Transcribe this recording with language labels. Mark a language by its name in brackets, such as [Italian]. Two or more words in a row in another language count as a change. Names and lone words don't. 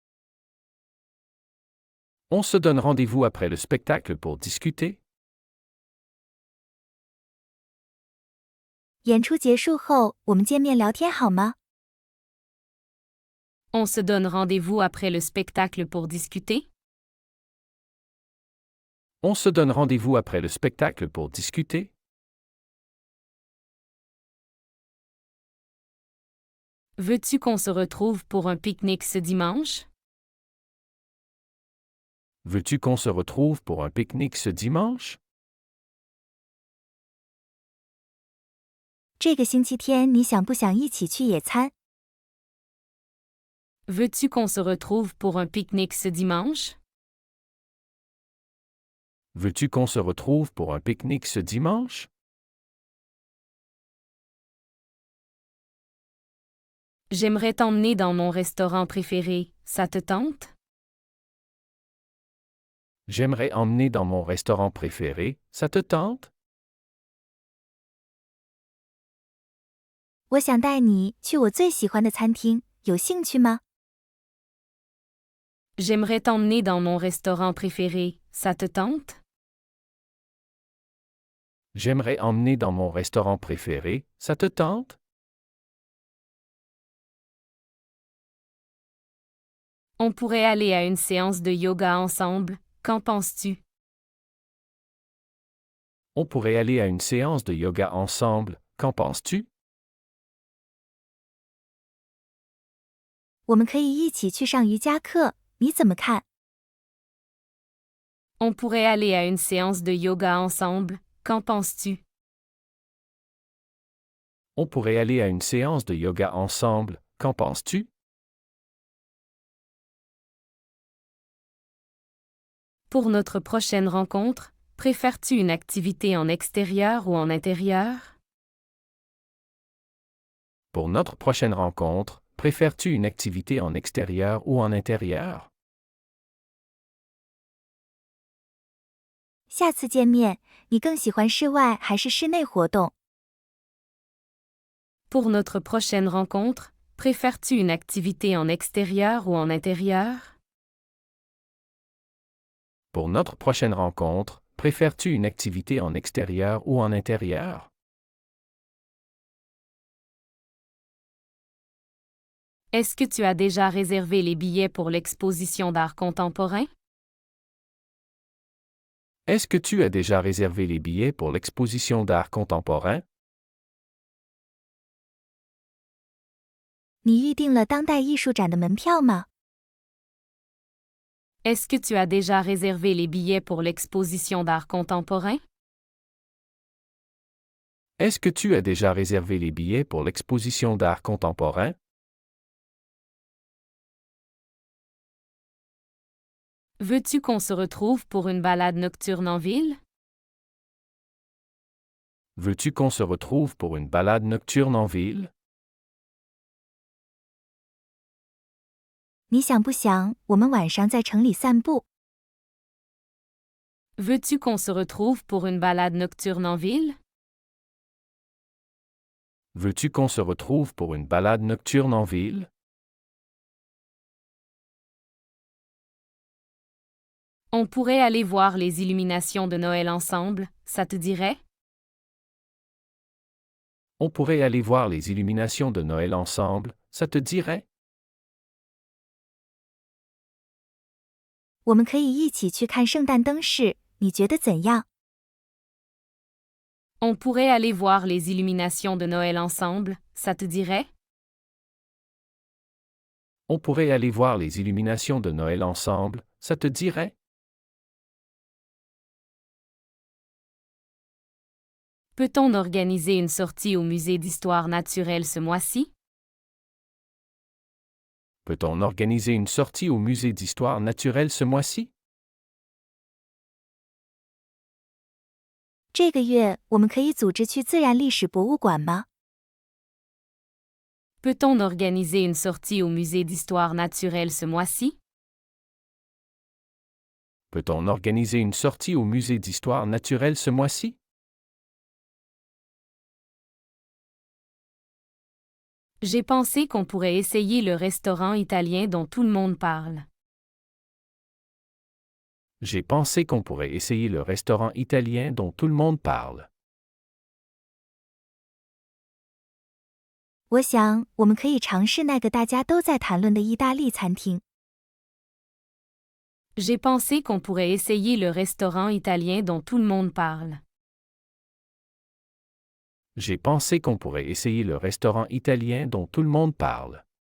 [French] On se donne rendez-vous après le spectacle pour discuter? [Chinese] 演出结束后，我们见面聊天好吗？ [French] On se donne rendez-vous après le spectacle pour discuter? On se donne rendez-vous après le spectacle pour discuter? Veux-tu qu'on se retrouve pour un pique-nique ce dimanche? Veux-tu qu'on se retrouve pour un pique-nique ce dimanche? [Chinese] 这个星期天你想不想一起去野餐？ [French] Veux-tu qu'on se retrouve pour un pique-nique ce dimanche? Veux-tu qu'on se retrouve pour un pique-nique ce dimanche? J'aimerais t'emmener dans mon restaurant préféré, ça te tente? J'aimerais emmener dans mon restaurant préféré, ça te tente? [Chinese] 我想带你去我最喜欢的餐厅，有兴趣吗？ [French] J'aimerais t'emmener dans mon restaurant préféré, ça te tente? J'aimerais emmener dans mon restaurant préféré, ça te tente? On pourrait aller à une séance de yoga ensemble, qu'en penses-tu? On pourrait aller à une séance de yoga ensemble, qu'en penses-tu? [Chinese] 我们可以一起去上瑜伽课，你怎么看？ [French] On pourrait aller à une séance de yoga ensemble, qu'en penses-tu? On pourrait aller à une séance de yoga ensemble, qu'en penses-tu? Pour notre prochaine rencontre, préfères-tu une activité en extérieur ou en intérieur? Pour notre prochaine rencontre, préfères-tu une activité en extérieur ou en intérieur? [Chinese] 下次见面，你更喜欢室外还是室内活动？ [French] Pour notre prochaine rencontre, préfères-tu une activité en extérieur ou en intérieur? Pour notre prochaine rencontre, préfères-tu une activité en extérieur ou en intérieur? Est-ce que tu as déjà réservé les billets pour l'exposition d'art contemporain? Est-ce que tu as déjà réservé les billets pour l'exposition d'art contemporain? [Chinese] 你预定了当代艺术展的门票吗？ [French] Est-ce que tu as déjà réservé les billets pour l'exposition d'art contemporain? Est-ce que tu as déjà réservé les billets pour l'exposition d'art contemporain? Veux-tu qu'on se retrouve pour une balade nocturne en ville? Veux-tu qu'on se retrouve pour une balade nocturne en ville? [Chinese] 你想不想我们晚上在城里散步？ [French] Veux-tu qu'on se retrouve pour une balade nocturne en ville? Veux-tu qu'on se retrouve pour une balade nocturne en ville? On pourrait aller voir les illuminations de Noël ensemble, ça te dirait? On pourrait aller voir les illuminations de Noël ensemble, ça te dirait? [Chinese] 我们可以一起去看圣诞灯饰，你觉得怎样？ [French] On pourrait aller voir les illuminations de Noël ensemble, ça te dirait? On pourrait aller voir les illuminations de Noël ensemble, ça te dirait? Peut-on organiser une sortie au musée d'histoire naturelle ce mois-ci? Peut-on organiser une sortie au musée d'histoire naturelle ce mois-ci? [Chinese] 这个月我们可以组织去自然历史博物馆吗？ [French] Peut-on organiser une sortie au musée d'histoire naturelle ce mois-ci? Peut-on organiser une sortie au musée d'histoire naturelle ce mois-ci? J'ai pensé qu'on pourrait essayer le restaurant italien dont tout le monde parle. J'ai pensé qu'on pourrait essayer le restaurant italien dont tout le monde parle. [Chinese] 我想我们可以尝试那个大家都在谈论的意大利餐厅。 [French] J'ai pensé qu'on pourrait essayer le restaurant italien dont tout le monde parle. J'ai pensé qu'on pourrait essayer le restaurant italien dont tout le monde parle.